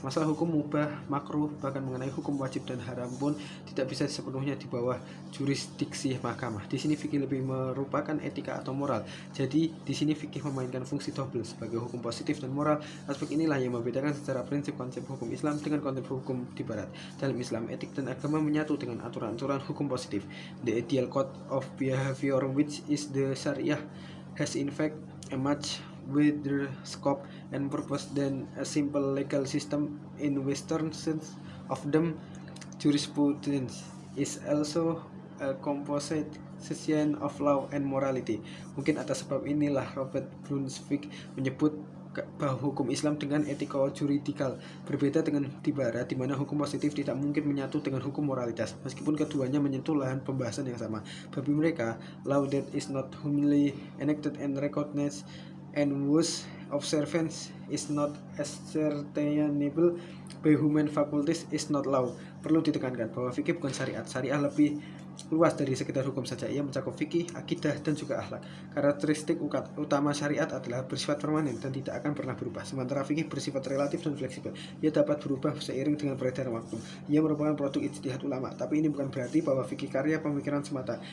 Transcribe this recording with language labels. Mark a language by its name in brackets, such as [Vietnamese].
[Indonesian] Masalah hukum mubah, makruh, bahkan mengenai hukum wajib dan haram pun tidak bisa sepenuhnya di bawah jurisdiksi mahkamah. Di sini fikih lebih merupakan etika atau moral. Jadi di sini fikih memainkan fungsi double sebagai hukum positif dan moral. Aspek inilah yang membedakan secara prinsip konsep hukum Islam dengan konsep hukum di Barat. Dalam Islam, etik dan agama menyatu dengan aturan-aturan hukum positif. [English] The ideal code of behavior, which is the Syariah, has in fact a much wider scope and purpose than a simple legal system in Western sense of them. Jurisprudence is also a composite section of law and morality. [Indonesian] Mungkin atas sebab inilah Robert Brunswick menyebut bahwa hukum Islam dengan etiko-juridikal berbeda dengan di Barat, di mana hukum positif tidak mungkin menyatu dengan hukum moralitas, meskipun keduanya menyentuh lahan pembahasan yang sama. Bagi mereka, [English] law that is not humanly enacted and recognized and whose observance is not ascertainable by human faculties is not law. [Indonesian] Perlu ditekankan bahwa fikih bukan syariat. Syariah lebih luas dari sekedar hukum saja. Ia mencakup fikih, akidah, dan juga akhlak. Karakteristik utama syariat adalah bersifat permanen dan tidak akan pernah berubah. Sementara fikih bersifat relatif dan fleksibel. Ia dapat berubah seiring dengan peredaran waktu. Ia merupakan produk ijtihad ulama, tapi ini bukan berarti bahwa fikih karya pemikiran semata.